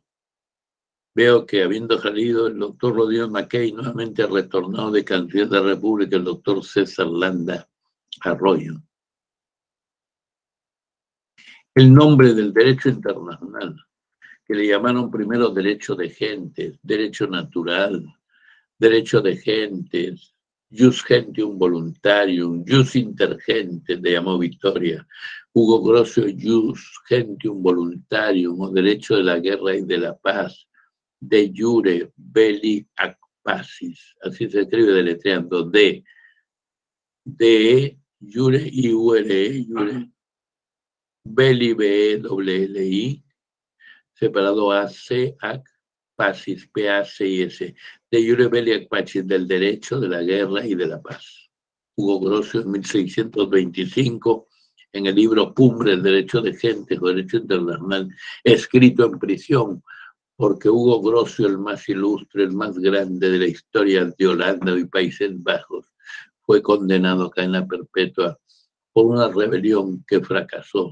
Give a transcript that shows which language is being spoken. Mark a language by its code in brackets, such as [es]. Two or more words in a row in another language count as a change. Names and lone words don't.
[es] Veo que habiendo salido el doctor Rodrigo Mackey, nuevamente ha retornado de canciller de la República el doctor César Landa Arroyo. El nombre del derecho internacional, que le llamaron primero derecho de gentes, derecho natural, derecho de gentes, [la] jus gentium voluntarium, jus intergentes, [es] le llamó Victoria, Hugo Grocio, [la] jus gentium voluntarium, [es] o derecho de la guerra y de la paz, [la] de jure belli ac pacis, [es] así se escribe deletreando, de [la] jure, I-U-R-E, jure, belli, B-E-L-L-I, separado A-C, ac, pacis, P-A-C-I-S, de jure belli ac pacis, [es] del derecho, de la guerra y de la paz. Hugo Grocio, en 1625, en el libro Cumbre, el derecho de gentes o derecho internacional, escrito en prisión, porque Hugo Grocio, el más ilustre, el más grande de la historia de Holanda y Países Bajos, fue condenado a cadena perpetua por una rebelión que fracasó.